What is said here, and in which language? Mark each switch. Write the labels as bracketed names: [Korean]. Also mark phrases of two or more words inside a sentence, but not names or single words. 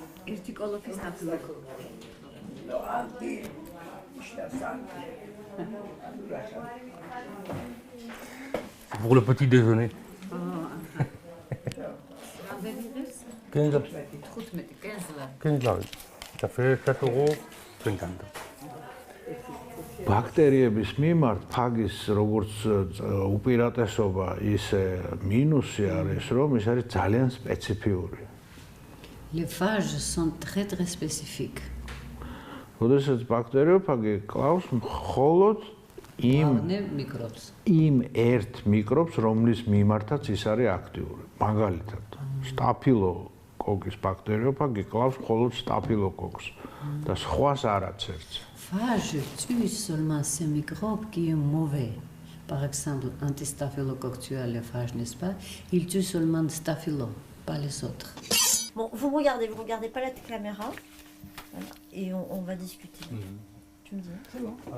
[French] Pour le petit déjeuner. 15 là. Ça fait 7,50 €. [Georgian] ბაქტერიების მიმართ ფაგის როგორც უპირატესობა ისე მინუსი არის, რომ ის არის ძალიან სპეციფიური. [French] Les phages sont très très spécifiques. [Georgian] როდესაც ბაქტერიოფაგი კლავს მხოლოდ იმ ერთ მიკრობს, რომლის მიმართაც ის არის აქტიური. მაგალითად, სტაფილოკოკის ბაქტერიოფაგი კლავს მხოლოდ სტაფილოკოკს და სხვას არაწერს. [French] Phage tue seulement ces microbes qui sont mauvais. par exemple, anti-staphylococcus à phage, n'est-ce pas? Il tue seulement staphylo, pas les autres. Bon, vous regardez pas la caméra, voilà, et on va discuter. Tu me dis. C'est bon.